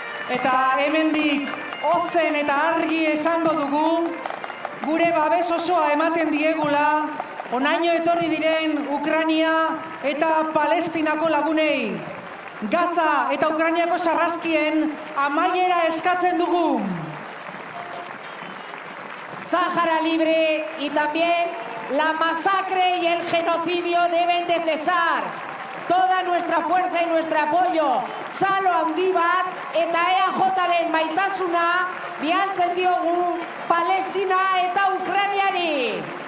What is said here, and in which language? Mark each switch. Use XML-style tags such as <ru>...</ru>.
<eu>eta hemendik ozen eta argi esango dugu, gure babes osoa ematen diegula, honaino etorri diren Ukraina eta Palestinako lagunei. Gaza eta Ukrainiako sarraskien amaiera eskatzen dugu.</eu> <es>Sáhara libre y también la masacre y el genocidio deben de cesar. Toda nuestra fuerza y nuestro apoyo.</es> <eu>Txalo handi bat eta EAJaren maitasuna bialtzen diogu Palestina eta Ukrainiari.</eu>